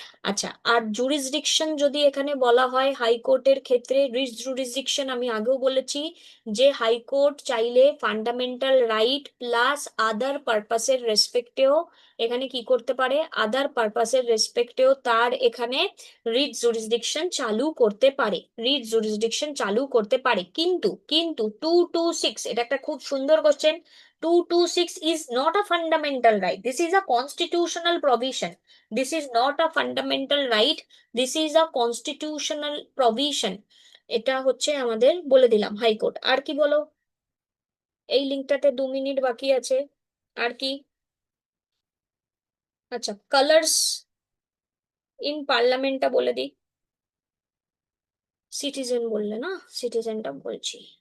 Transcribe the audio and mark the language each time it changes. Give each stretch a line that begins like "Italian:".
Bangla: আচ্ছা, আর জুরিসডিকশন যদি এখানে বলা হয় হাইকোর্টের ক্ষেত্রে, রিট জুরিসডিকশন আমি আগেও বলেছি যে হাইকোর্ট চাইলে ফান্ডামেন্টাল রাইট প্লাস আদার পারপাসের রেসপেক্টেও এখানে কি করতে পারে, আদার পারপাসের রেসপেক্টেও তার এখানে রিট জুরিসডিকশন চালু করতে পারে, রিট জুরিসডিকশন চালু করতে পারে। কিন্তু কিন্তু 226, এটা একটা খুব সুন্দর question,
English: 226 is not a fundamental right, this is a constitutional provision, this is not a fundamental right, this is a constitutional provision।
Bangla: এটা হচ্ছে আমাদের বলে দিলাম হাইকোর্ট। আর কি বলো, এই লিঙ্কটাতে 2 মিনিট বাকি আছে, আর কি। আচ্ছা, কালার্স ইন পার্লামেন্টটা বলে দিই, সিটিজেন বললে না, সিটিজেনটা বলছি।